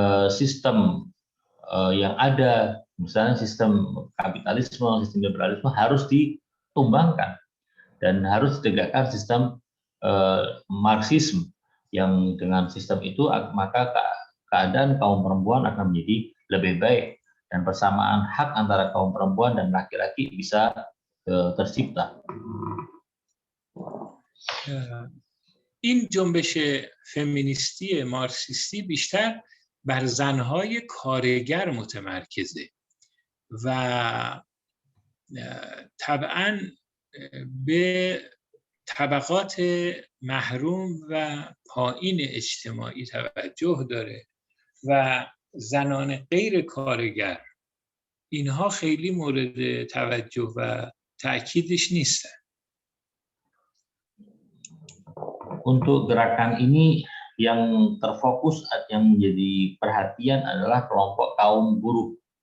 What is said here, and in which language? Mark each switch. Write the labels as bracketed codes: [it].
[id] Sistem yang ada, misalnya sistem kapitalisme, sistem liberalisme harus ditumbangkan dan harus ditegakkan sistem Marxisme yang dengan sistem itu maka keadaan kaum perempuan akan menjadi lebih baik dan persamaan hak antara kaum perempuan dan laki-laki bisa tercipta. [fa] این جنبش فمینیستی مارکسیستی بیشتر بر زنهای کارگر متمرکزه و طبعاً به طبقات محروم و پایین اجتماعی توجه داره و زنان غیر کارگر اینها خیلی مورد توجه و تأکیدش نیستن. [id] Untuk gerakan ini yang terfokus, yang menjadi perhatian adalah kelompok kaum buruh.